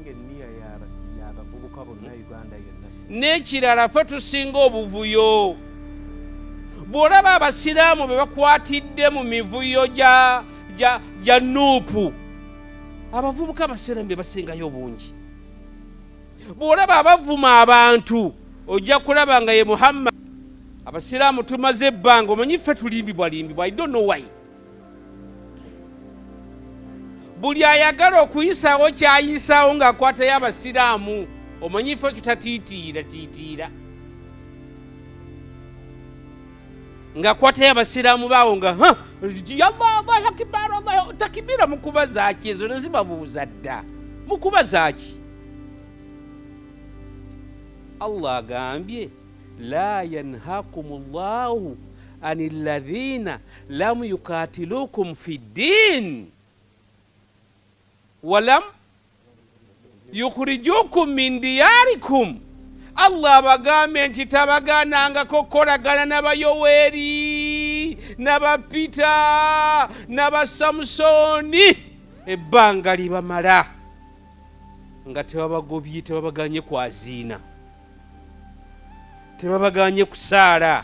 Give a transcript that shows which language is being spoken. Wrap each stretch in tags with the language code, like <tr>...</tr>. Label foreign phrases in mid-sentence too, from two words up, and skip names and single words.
<lg>n'ekirala ffe tusinga obuvuyo bw'olaba abasiraamu be bakwatidde mu mivuyo gya NUP abavubuka abasiraamu be basingayo obungi bw'olaba abavuma abantu ojja kulaba nga ye Muhammad abasiraamu tumaze ebbanga omanyi ffe tulimbibwa</lg> <en>I don't know why</en> <lg>buli ayagala okuyisaawo kyayisaawo ng'akwatayo abasiraamu omanyi ffe tutatiitiira ng'akwatayo abasiraamu baawo nga</lg> <ar>الله أكبر</ar> <lg>takibira mukuba zaaki ezo nezibabuuza dda mukuba zaaki Allah agambye</lg> <ar>لا ينهاكم الله عن الذين لم يقاتلوكم في الدين ولم يخرجوكم من دياركم</ar> <lg>Allah abagambye nti tabagaanangako kukolagana n'abayoweeri n'aba Peter n'aba Samusoni ebbanga libamala nga tebabagobye, tebabaganye kwaziina, tebabaganye kusaala.</lg>